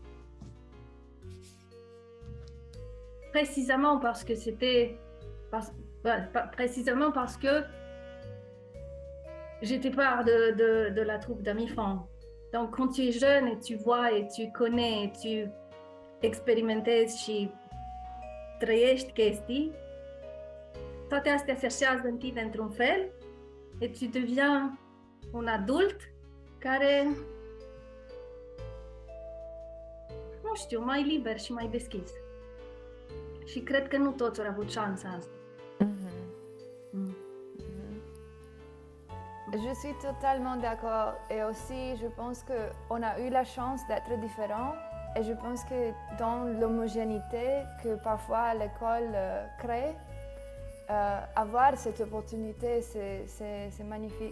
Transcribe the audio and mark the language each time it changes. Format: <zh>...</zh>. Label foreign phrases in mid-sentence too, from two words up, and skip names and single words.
<fr>Précisément parce que précisément parce que j'étais part de la troupe d'Ami Franc. Donc, quand tu es jeune et tu vois et tu connais et tu</fr> <ro>experimentezi și trăiești chestii, toate astea se așează în tine într-un fel</ro> <fr>et tu deviens un</fr> <ro>adult care, nu știu, mai liber și mai deschis. Și cred că nu toți au avut șansa asta.</ro> <fr>Je suis totalement d'accord et aussi je pense qu'on a eu la chance d'être différents et je pense que dans l'homogénéité que parfois l'école crée, avoir cette opportunité c'est magnifique.</fr>